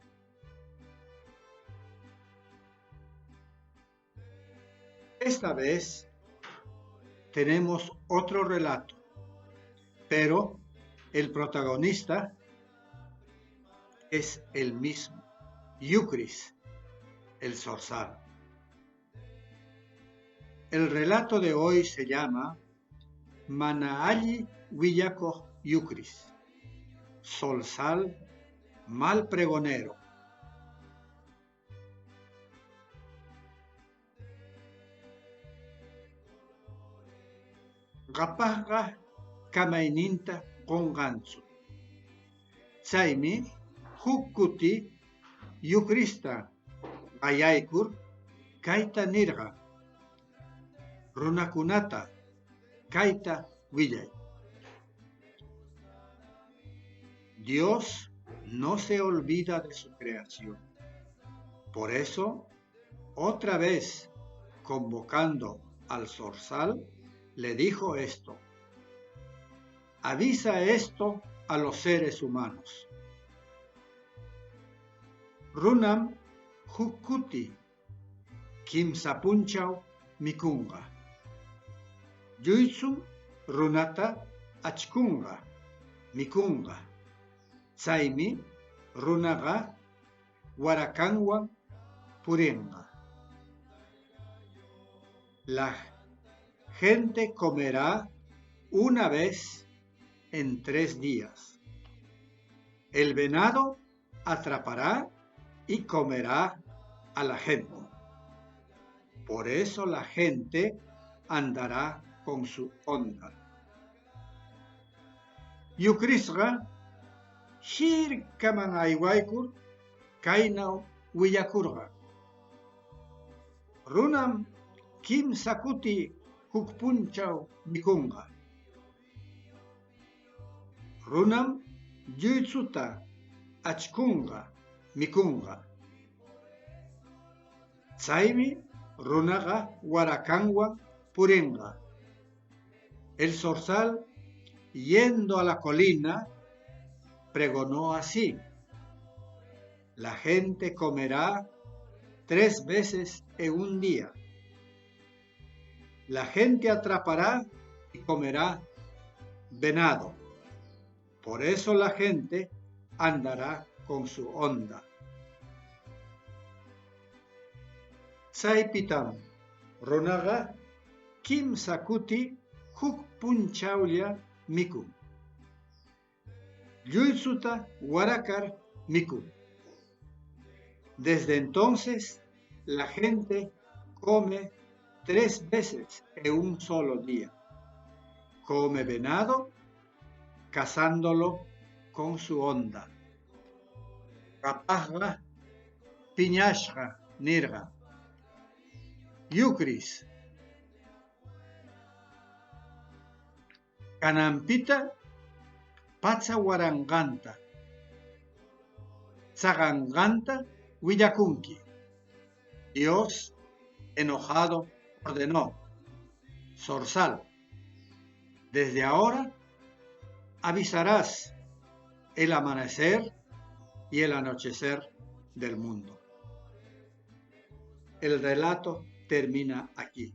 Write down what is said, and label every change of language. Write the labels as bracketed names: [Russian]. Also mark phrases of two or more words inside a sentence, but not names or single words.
[Spanish] Esta vez tenemos otro relato, pero el protagonista es el mismo, Yucris, el zorzal. El relato de hoy se llama Manaalli Willaco Yucris, zorzal mal pregonero. [Quechua] Qapaqqa kamayninta qunqantsu. Chaymi huk kuti Yucrista qayaykur kayta nirqa. Runakunata kayta willay. [Spanish] Dios no se olvida de su creación. Por eso, otra vez convocando al zorzal, le dijo esto: avisa esto a los seres humanos. [Quechua] Runam hukuti kimsapunchau mikunga. Yuitsu runata achkunga mikunga. Chaymi runaga warakanwan puringa. [Spanish] La gente comerá una vez en 3 días. El venado atrapará y comerá a la gente. Por eso la gente andará con su onda. [Quechua] Yucrisqa hirkaman aywaykur kaynaw willakurqa. Runam kimsa kuti huk punchaw mikunqa. Runam lluytsuta achkunqa mikunqa. Chaymi runaqa warakanwan purinqa. [Spanish] El zorzal, yendo a la colina, pregonó así: la gente comerá 3 veces en un día. La gente atrapará y comerá venado. Por eso la gente andará con su onda. [Quechua] Chaypitam runaqa kimsa kuti huk punchawlla mikun. Lluytsuta warakar mikun. [Spanish] Desde entonces la gente come 3 veces en un solo día. Come venado cazándolo con su onda. [Quechua] Qapaqqa piñashqa nirqa. Yucris kananpita pacha waranqanta chaqanqanta willakunki. [Spanish] Dios, enojado, ordenó: zorzal, desde ahora avisarás el amanecer y el anochecer del mundo. El relato termina aquí.